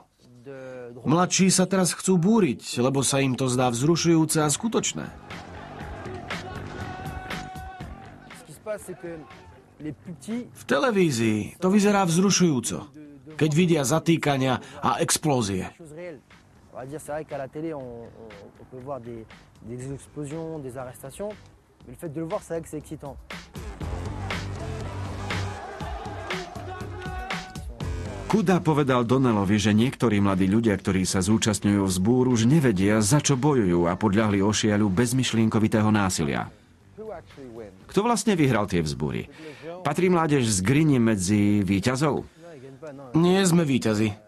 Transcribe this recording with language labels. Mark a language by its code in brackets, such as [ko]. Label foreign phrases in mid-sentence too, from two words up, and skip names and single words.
[sk] Mladší sa teraz chcú búriť, lebo sa im to zdá vzrušujúce a skutočné. V televízii to vyzerá vzrušujúco. keď vidia zatýkania a explózie. [fr] On va dire, c'est vrai qu'à la télé, on peut voir des explosions, des arrestations, mais le fait de le voir, c'est vrai que c'est excitant. [sk] Kuda povedal Donnellovi, že niektorí mladí ľudia, ktorí sa zúčastňujú vzbúr, už nevedia, za čo bojujú a podľahli ošiaľu bezmyšlienkovitého násilia. Kto vlastne vyhral tie vzbúry? Patrí mládež z Grini medzi víťazov? Nie sme víťazi.